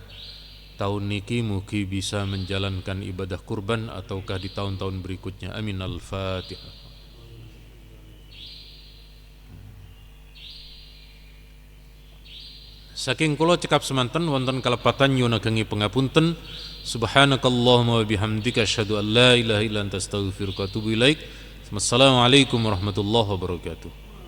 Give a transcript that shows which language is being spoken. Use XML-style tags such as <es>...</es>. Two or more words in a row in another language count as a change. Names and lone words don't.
<jv>Tahun niki mugi bisa</jv> <id>menjalankan ibadah kurban ataukah di tahun-tahun berikutnya. Amin. Al-Fatihah.</id> <jv>Saking kula cekap semanten wonten kalepatan nyuwun agengi pangapunten.</jv> <ar>سبحانك اللهم وبحمدك أشهد أن لا إله إلا أنت أستغفرك وأتوب إليك. والسلام عليكم ورحمة الله وبركاته.</ar>